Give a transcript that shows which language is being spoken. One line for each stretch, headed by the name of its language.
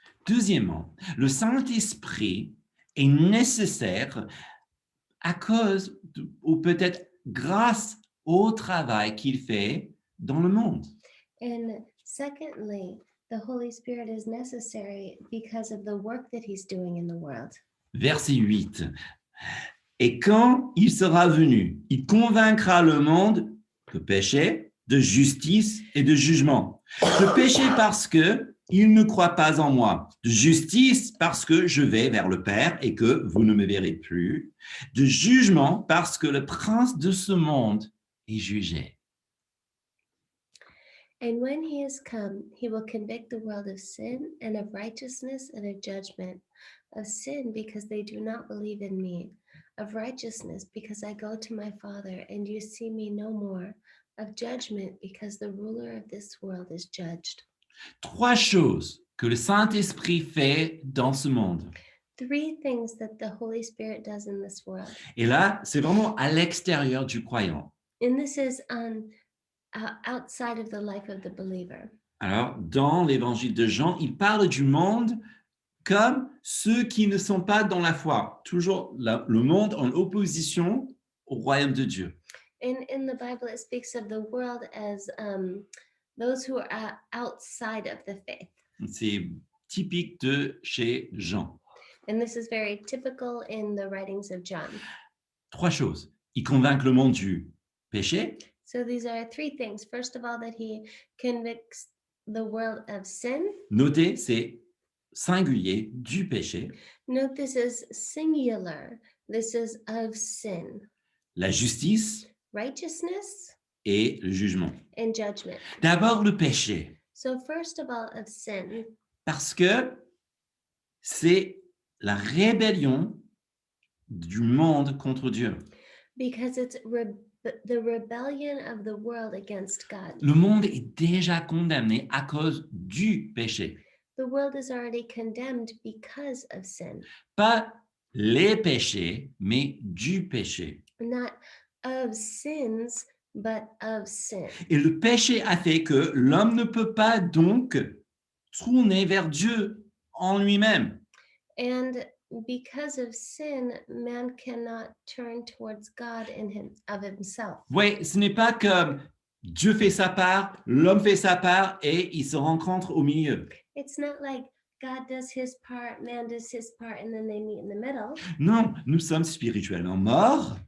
French: Deuxièmement, le Saint-Esprit est nécessaire à cause ou peut-être grâce au travail qu'il fait dans le monde.
English: And secondly, the Holy Spirit is necessary because of the work that he's doing in the world.
French: Verset 8. Et quand il sera venu, il convaincra le monde de péché, de justice et de jugement. De péché parce que il ne croit pas en moi. De justice parce que je vais vers le Père et que vous ne me verrez plus. De jugement parce que le prince de ce monde est jugé.
English: And when he has come, he will convict the world of sin and of righteousness and of judgment. Of sin because they do not believe in me. Of righteousness because I go to my Father and you see me no more. Of judgment because the ruler of this world is judged.
French: Trois choses que le Saint-Esprit fait dans ce monde.
English: Three things that the Holy Spirit does in this world.
French: Et là, c'est vraiment à l'extérieur du croyant.
English: And this is outside of the life of the believer.
French: Alors, dans l'évangile de Jean, il parle du monde comme ceux qui ne sont pas dans la foi. Toujours le monde en opposition au royaume de Dieu.
English: In the Bible, it speaks of the world as those who are outside of the faith.
French: C'est typique de chez Jean.
English: And this is very typical in the writings of John.
French: Trois choses. Il convainc le monde du péché.
English: So these are three things. First of all, that he convicts the world of sin.
French: Notez, c'est singulier du péché.
English: Note this is singular. This is of sin.
French: La justice
English: Righteousness
French: et le jugement.
English: and judgment.
French: D'abord le péché,
English: So first of all, of sin,
French: parce que c'est la rébellion du monde contre Dieu.
English: because it's the rebellion of the world against God.
French: Le monde est déjà condamné à cause du péché.
English: The world is already condemned because of sin.
French: Pas les péchés, mais du péché.
English: Not of sins, but of sin.
French: Et le péché a fait que l'homme ne peut pas donc tourner vers Dieu en lui-même.
English: And because of sin, man cannot turn towards God of himself.
French: Oui, ce n'est pas comme Dieu fait sa part, l'homme fait sa part et ils se rencontrent au milieu.
English: It's not like God does his part, man does his part, and then they meet in the middle.
French: Non, nous sommes spirituellement morts